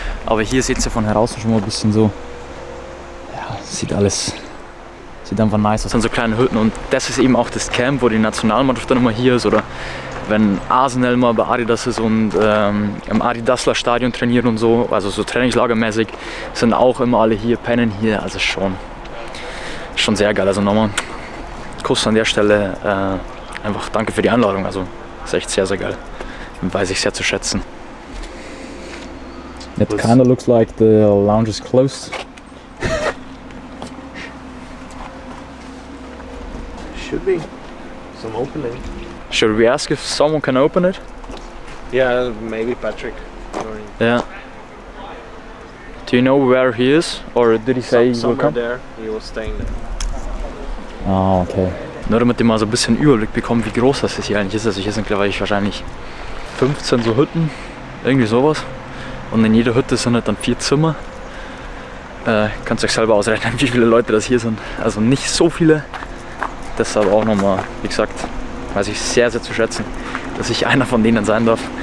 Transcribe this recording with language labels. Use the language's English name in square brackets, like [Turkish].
[German] Aber hier seht ihr von draußen schon mal ein bisschen so, ja, sieht einfach nice aus. Das sind so kleine Hütten und das ist eben auch das Camp, wo die Nationalmannschaft dann immer hier ist, oder wenn Arsenal mal bei Adidas ist und im Adidasler Stadion trainieren und so, also so trainingslagermäßig, sind auch immer alle hier, pennen hier, also schon sehr geil. Also nochmal Kuss an der Stelle, einfach danke für die Einladung, also ist echt sehr, sehr geil, weiß ich sehr zu schätzen. [English] It kind of looks like the lounge is closed. Should be some opening. Should we ask if someone can open it? Yeah, maybe Patrick. Yeah. Do you know where he is, or did he say he will Somewhere come? there. He was staying there. Ah, okay. [German] Nur damit ihr mal so ein bisschen Überblick bekommt, wie groß das hier eigentlich ist. Also hier sind, glaube ich, wahrscheinlich 15 so Hütten, irgendwie sowas. Und in jeder Hütte sind halt dann 4 Zimmer. Könnt ihr euch selber ausrechnen, wie viele Leute das hier sind. Also nicht so viele. Deshalb auch nochmal, wie gesagt, weiß ich sehr, sehr zu schätzen, dass ich einer von denen sein darf.